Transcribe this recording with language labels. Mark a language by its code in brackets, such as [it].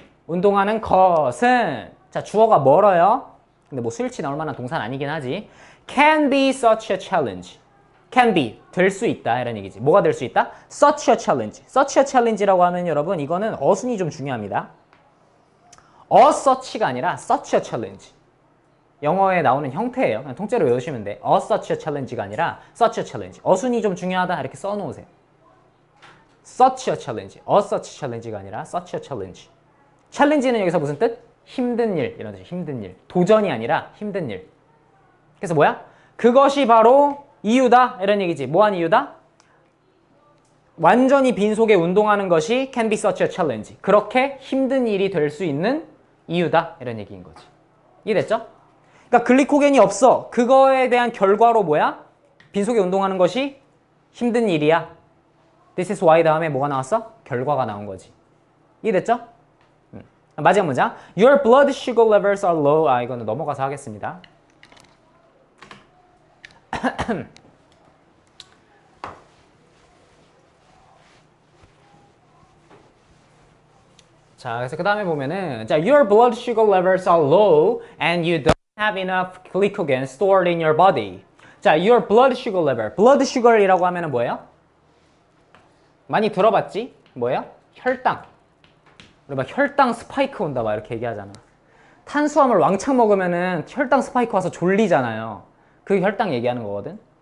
[ko] 운동하는 것은 자 주어가 멀어요. 근데 뭐 수일치 나올 만한 동사는 아니긴 하지. [en] Can be such a challenge. [ko] can be, 될 수 있다 이런 얘기지. 뭐가 될 수 있다? such a challenge. such a challenge라고 하면 여러분 이거는 어순이 좀 중요합니다. [en] a such가 아니라 such a challenge. [ko] 영어에 나오는 형태예요. 그냥 통째로 외우시면 돼. [en] a such a challenge가 아니라 such a challenge. [ko] 어순이 좀 중요하다 이렇게 써놓으세요. [en] such a challenge. a such challenge가 아니라 such a challenge. [ko] challenge는 여기서 무슨 뜻? 힘든 일 이런 뜻이 힘든 일. 도전이 아니라 힘든 일. 그래서 뭐야? 그것이 바로 이유다 이런 얘기지. 뭐한 이유다? 완전히 빈속에 운동하는 것이 [en] can be such a challenge. [ko] 그렇게 힘든 일이 될 수 있는 이유다 이런 얘기인 거지. 이해됐죠? 그러니까 글리코겐이 없어. 그거에 대한 결과로 뭐야? 빈속에 운동하는 것이 힘든 일이야. This is why 다음에 뭐가 나왔어? 결과가 나온 거지. 이해됐죠? 마지막 문장. [en] Your blood sugar levels are low. [ko] 아, 이거는 넘어가서 하겠습니다. 자, 그래서 그 다음에 보면은 자, [en] Your blood sugar levels are low and you don't have enough glycogen stored in your body. 자, Your blood sugar level. [ko] blood sugar이라고 하면은 뭐예요? 많이 들어봤지? 뭐예요? 혈당. 우리 막 혈당 스파이크 온다 막 이렇게 얘기하잖아. 탄수화물 왕창 먹으면은 혈당 스파이크 와서 졸리잖아요. 그 혈당 얘기하는 거거든.